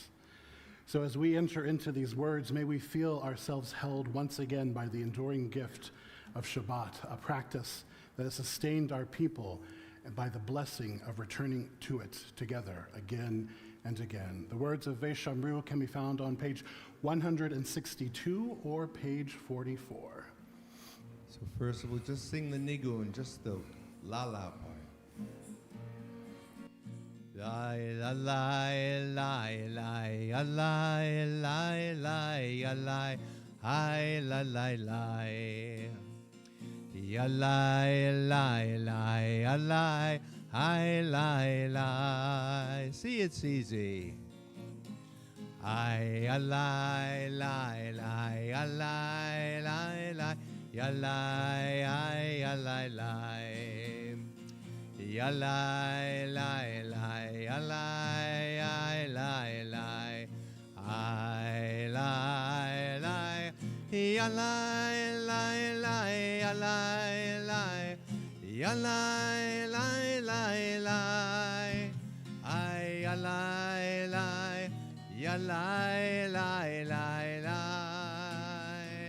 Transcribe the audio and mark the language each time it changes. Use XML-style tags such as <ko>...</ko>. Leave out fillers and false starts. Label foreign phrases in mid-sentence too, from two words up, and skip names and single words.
<en>So as we enter into these words, may we feel ourselves held once again by the enduring gift of Shabbat, a practice that has sustained our people, and by the blessing of returning to it together again and again. The words of Veshamru can be found on page 162 or page 44. So first we'll just sing the nigun, just the la-la part. Lai la lai lai lai lai lai lai lai ai la lai lai ya lai lai lai lai ai lai lai. See, it's easy. I lai lai lai lai lai lai ya lai ai ya lai lai ya lai lai lai ya lai ai lai lai I lai lai ya lai lai lai ya lai lai ya lai lai lai lai I ya lai lai ya lai lai lai lai</en>